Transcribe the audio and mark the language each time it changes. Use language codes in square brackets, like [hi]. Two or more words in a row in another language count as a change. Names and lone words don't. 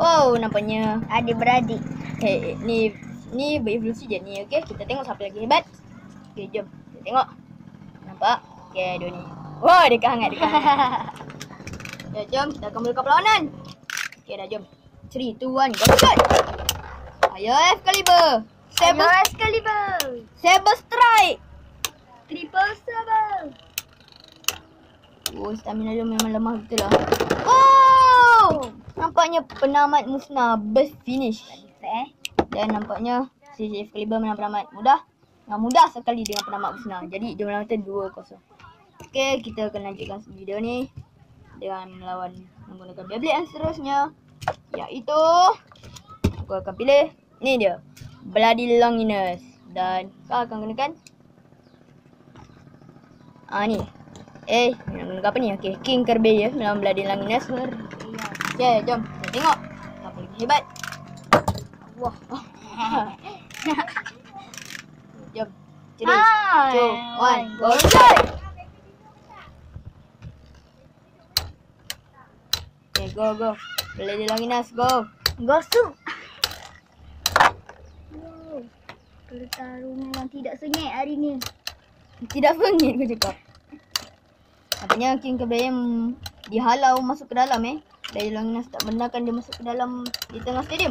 [ms] Oh, nampaknya adik-beradik. Ni berevolusi je ni. Okay, kita tengok siapa lagi hebat. Okay, jom. Kita tengok. Nampak? Okay, dua ni. Wah, dekat hangat. Ya, jom. Kita akan mulakan perlawanan. Okay, dah jom. 3, 2, 1, [en] go shoot. Ayo Excalibur. Saber strike. Triple Saber. [ms] Oh, stamina dia memang lemah betul lah. Oh! Nampaknya penamat musnah [en] burst finish. [ms] Dan nampaknya si Excalibur menang penamat mudah. Dengan mudah sekali dengan penamat musnah. Jadi jumlah mata 2-0. Okay, kita akan lanjutkan video ni dengan menggunakan Beyblade yang seterusnya, iaitu aku akan pilih ni dia, Bloody Longinus. Dan kau akan gunakan ni. Nak gunakan apa ni? Okay, King Kirby ya dalam Bloody Longinus. Okay, jom kita tengok siapa lagi hebat. Wah. Jom. 3, 2, 1, [en] go shoot. Okay, go. Bloody Longinus, go. [ms] Gosok. Pertarungan memang tidak sengit hari ni. Tidak sengit kau cakap. Nampaknya King Kirby yang dihalau masuk ke dalam Bloody Longinus tak benarkan dia masuk ke dalam di tengah stadium.